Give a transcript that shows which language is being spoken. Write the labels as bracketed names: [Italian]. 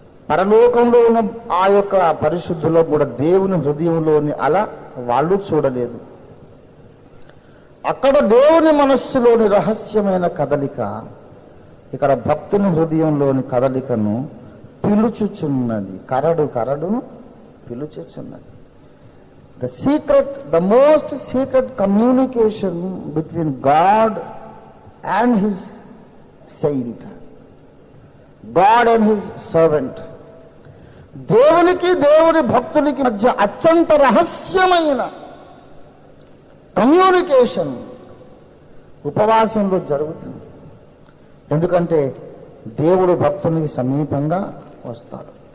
[Telugu] పరలోకంలో ఉన్న ఆ యొక్క పరిశుద్ధులో కూడా దేవుని హృదయంలోని వాళ్ళు చూడలేదు. అక్కడ దేవుని మనస్సులోని రహస్యమైన కదలిక ఇక్కడ భక్తుని హృదయంలోని కదలికను పిలుచుచున్నది. కరడును పిలుచుచున్నది. [English] The most secret communication between God and his saint, God and his servant. [Telugu] దేవునికి దేవుని భక్తునికి మధ్య అత్యంత రహస్యమైన కమ్యూనికేషన్ ఉపవాసంలో జరుగుతుంది. ఎందుకంటే దేవుడు భక్తునికి సమీపంగా వస్తాడు.